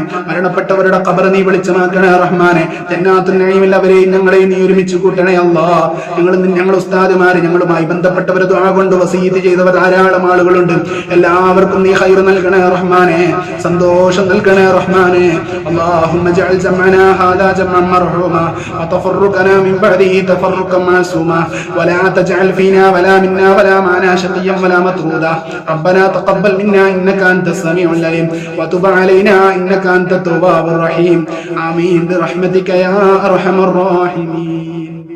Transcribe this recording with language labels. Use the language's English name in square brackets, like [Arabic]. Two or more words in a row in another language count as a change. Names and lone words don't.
[Malayalam] മരണപ്പെട്ടവരുടെ ഖബർ നീ വെളിച്ചമാക്കണേ റഹ്മാനെ. [Arabic] جنات النعيم [Malayalam] അവരെയും ഞങ്ങളെയും നീ ഒരുമിച്ച് കൂട്ടണേ അല്ലാഹ്. ഞങ്ങൾ ഉസ്താദുമാര്, ഞങ്ങളുമായി ബന്ധപ്പെട്ടവർ ദുആ കൊണ്ട് വസീയത്ത് ചെയ്തവർ ധാരാളം ആളുകളുണ്ട്. എല്ലാവർക്കും നീ ഖൈർ നൽകണേ റഹ്മാനെ, സന്തോഷം നൽകണേ റഹ്മാനെ. [Arabic] അല്ലാഹുമ്മ اجعل جمعنا هذا جمعا مرحوما وتفرقنا من بعده تفرقا معصوما ولا تجعل فينا ولا منا ولا معنا شقيا ولا مطرودا ربنا تقبل منا إنك أنت السميع العليم وتب علينا إنك أنت التواب الرحيم آمين برحمتك يا أرحم الراحمين.